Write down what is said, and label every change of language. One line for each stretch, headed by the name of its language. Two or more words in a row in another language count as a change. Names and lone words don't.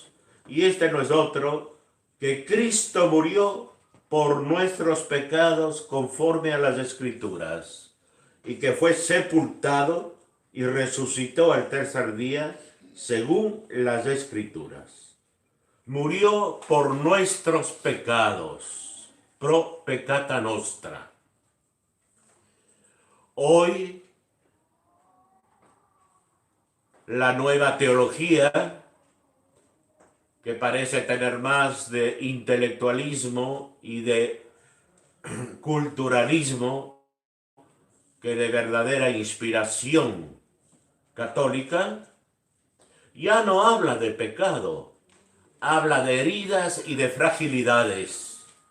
Spanish: Y este no es otro que Cristo murió por nuestros pecados conforme a las Escrituras, y que fue sepultado y resucitó al tercer día según las Escrituras. Murió por nuestros pecados,
Latin: pro peccata nostra.
Spanish: Hoy la nueva teología, que parece tener más de intelectualismo y de culturalismo que de verdadera inspiración católica, ya no habla de pecado, habla de heridas y de fragilidades,